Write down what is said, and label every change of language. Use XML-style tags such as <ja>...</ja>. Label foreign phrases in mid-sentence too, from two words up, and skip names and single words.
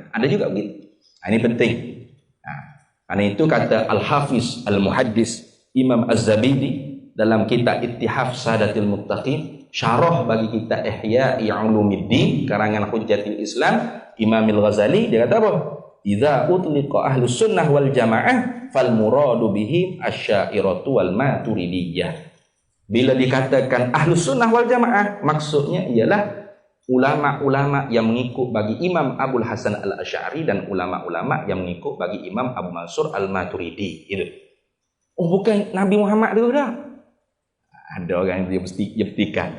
<ms>Ada juga begitu. Ini penting. Karena itu kata Al-Hafiz Al-Muhaddis Imam Az-Zabidi dalam kitab Ittihaf Sadatil Muttaqin, syarah bagi kitab Ihya'i Ulumuddin karangan Hujjatul Islam Imam Al-Ghazali, dia kata apa?</ms> <ar>إذا أطلق أهل السنة والجماعة فالمراد بهم الأشاعرة والماتريدية.</ar> <ms>Bila dikatakan</ms> <ar>أهل السنة والجماعة,</ar> <ms>maksudnya ialah ulama-ulama yang mengikut bagi Imam Abul Hasan Al-Asy'ari dan ulama-ulama yang mengikut bagi Imam Abu Mansur Al-Maturidi. Itu. Bukan Nabi Muhammad tu dah. Ada orang yang petikan.</ms>